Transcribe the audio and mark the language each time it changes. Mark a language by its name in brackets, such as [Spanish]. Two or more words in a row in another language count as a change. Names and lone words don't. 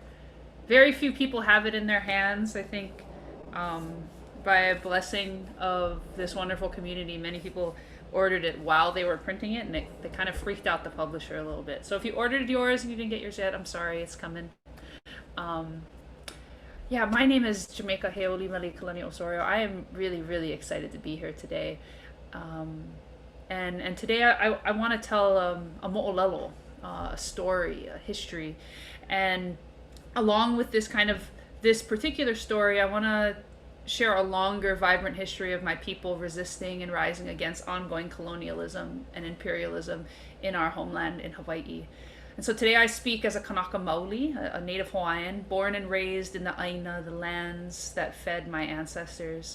[English] Very few people have it in their hands. I think by a blessing of this wonderful community, many people ordered it while they were printing it, and they kind of freaked out the publisher a little bit. So if you ordered yours and you didn't get yours yet, I'm sorry, it's coming. Yeah, my name is Jamaica Osorio. I am really, really excited to be here today. And today I want to tell a moʻolelo, a story, a history. And along with this particular story, I want to share a longer, vibrant history of my people resisting and rising against ongoing colonialism and imperialism in our homeland in Hawaii. And so today I speak as a [Hawaiian] Kanaka Maoli, [English] a native Hawaiian, born and raised in the ʻāina, the lands that fed my ancestors.